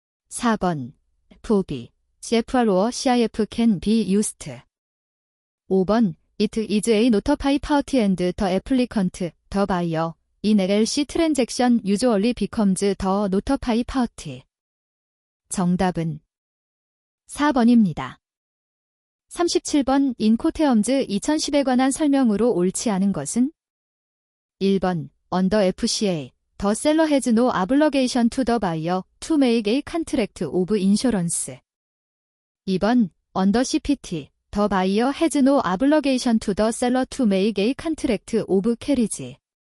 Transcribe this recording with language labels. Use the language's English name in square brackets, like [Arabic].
[English] 4번 FOB, CFR or CIF can be used. 5번 It is a notified party and the applicant, the buyer, in LLC transaction usually becomes the notified party. [Korean] 정답은 4번입니다. 37번 인코테엄즈 2010에 관한 설명으로 옳지 않은 것은? [English] 1번 Under FCA, the seller has no obligation to the buyer to make a contract of insurance. 2번 Under CPT, the buyer has no obligation to the seller to make a contract of carriage.